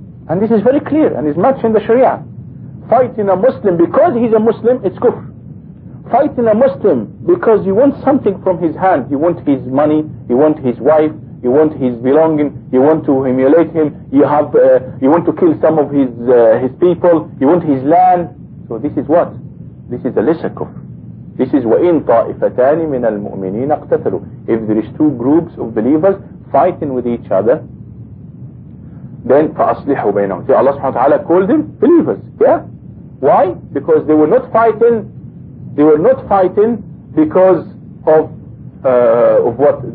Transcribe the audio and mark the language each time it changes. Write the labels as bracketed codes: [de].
[en] And this is very clear, and is much in the Sharia. Fighting a Muslim because he's a Muslim, it's kufr. Fighting a Muslim because you want something from his hand, you want his money, you want his wife, you want his belonging, you want to humiliate him, you want to kill some of his people, you want his land. So this is what? This is a lesser kufr. This is [ar] وَإِن طَائِفَتَانِ مِنَ الْمُؤْمِنِينَ اقْتَتَلُوا. [en] If there is two groups of believers fighting with each other, then [ar] فَأَصْلِحُوا بَيْنَهُمْ. [en] See, Allah subhanahu wa ta'ala called them believers. Yeah? Why? Because they were not fighting. They were not fighting because of what?